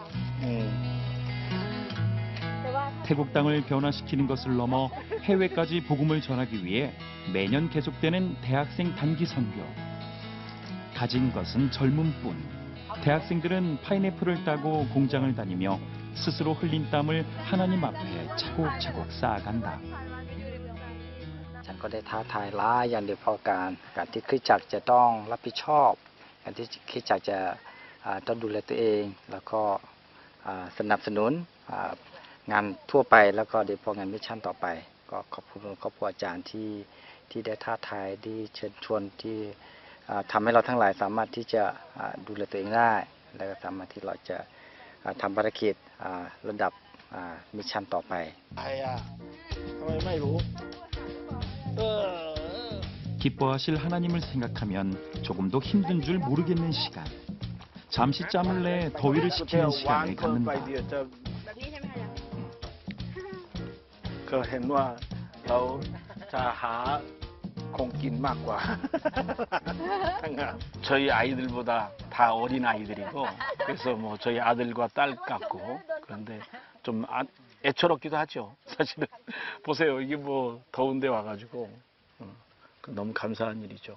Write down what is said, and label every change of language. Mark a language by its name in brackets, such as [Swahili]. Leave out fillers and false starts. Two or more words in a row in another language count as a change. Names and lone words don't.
[Korean] 태국 땅을 변화시키는 것을 넘어 해외까지 복음을 전하기 위해 매년 계속되는 대학생 단기 선교. 가진 것은 젊음뿐. 대학생들은 파인애플을 따고 공장을 다니며 스스로 흘린 땀을 하나님 앞에 차곡차곡 쌓아간다. [Thai] ฉันก็ได้ท้าทายหลายอย่างเดียวพอการที่คริสตจักรจะต้องรับผิดชอบการที่คริสตจักรจะต้องดูแลตัวเองแล้วก็สนับสนุนงานทั่วไปแล้วก็โดยเฉพาะงานมิชชั่นต่อไปก็ขอบคุณครอบครัวอาจารย์ที่ได้ท้าทายที่เชิญชวนที่ทำให้เราทั้งหลายสามารถที่จะดูแลตัวเองได้และก็สามารถที่เราจะทำภารกิจระดับมิชชั่นต่อไป ไม่รู้ [Korean] 기뻐하실 하나님을 생각하면 조금도 힘든 줄 모르겠는 시간. 잠시 짬을 내 더위를 식히는 시간을 갖는다. [Thai] ก็เห็นว่าเราจะหาคงกินมากกว่า [Korean] 저희 아이들보다 다 어린 아이들이고, 그래서 뭐 저희 아들과 딸 같고, 그런데 좀 애처롭기도 하죠. 사실은 보세요, 이게 뭐 더운데 와가지고 너무 감사한 일이죠.